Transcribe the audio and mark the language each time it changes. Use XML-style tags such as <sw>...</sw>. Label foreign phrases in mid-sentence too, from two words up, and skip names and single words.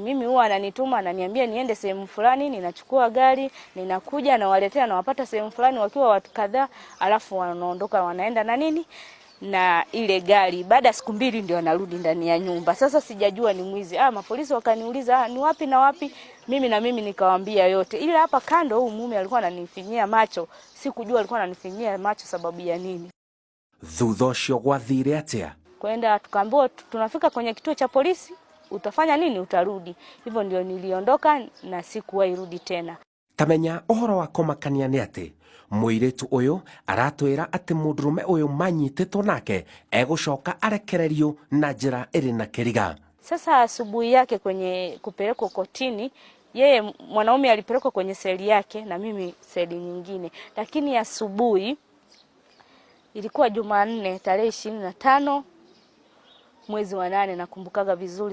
<sw>Mimi huwa ananituma, ananiambia niende sehemu fulani, ninachukua gari, ninakuja na waletea, na wapata sehemu fulani wakiwa watu kadhaa, alafu wanaondoka wanaenda na ile gari. Baada ya siku 2 ndio anarudi ndani ya nyumba. Sasa sijajua ni mwizi. Mapolisi wakaniuliza ni wapi na wapi? Mimi nikawaambia yote. Ila hapa kando huyu mume alikuwa ananifinyia macho. Sikujua alikuwa ananifinyia macho sababu ya nini.</sw> <ki>Thutha ucio gwathire atia?</ki> <sw>Kwenda tukaambiwa tunafika kwenye kituo cha polisi, utafanya nini? Utarudi. Hivyo ndio niliondoka na sikuwahi rudi tena.</sw> <ki>Tamenya uhoro wa kumakania ni ati muiritu uyu aratwira ati mundurume uyu manyititwo nake egucoka arekererio na njira iri na kiriga.</ki> <sw>Sasa asubuhi yake kwenye kupelekwa kotini, yeye mwanaume alipelekwa kwenye seli yake na mimi seli nyingine. Lakini asubuhi ilikuwa Jumanne tarehe 25 mwezi wa 8, nakumbukaga vizuri.</sw>